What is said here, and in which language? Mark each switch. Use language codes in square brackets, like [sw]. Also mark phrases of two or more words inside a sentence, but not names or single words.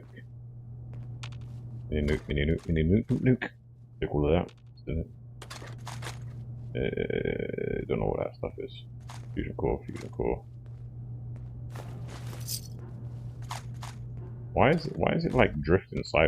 [en] Mini nuke, mini nuke, mini nuke, nuke, nuke. Take all of that. Let's do it. Don't know what that stuff is. Fusion core, fusion core. Why is it like drifting sideways?